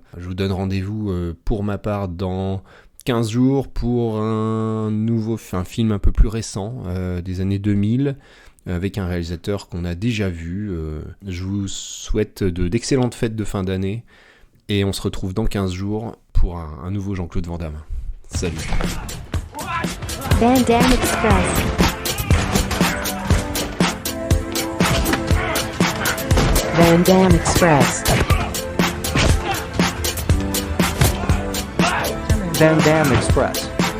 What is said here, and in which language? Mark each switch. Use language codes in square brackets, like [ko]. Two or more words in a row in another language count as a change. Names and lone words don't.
[fr] Je vous donne rendez-vous pour ma part dans 15 jours pour un film un peu plus récent, des années 2000, avec un réalisateur qu'on a déjà vu. Je vous souhaite d'excellentes fêtes de fin d'année, et on se retrouve dans 15 jours pour un nouveau Jean-Claude Van Damme. Salut. Van Damme Express. Van Damme Express. Van Damme Express.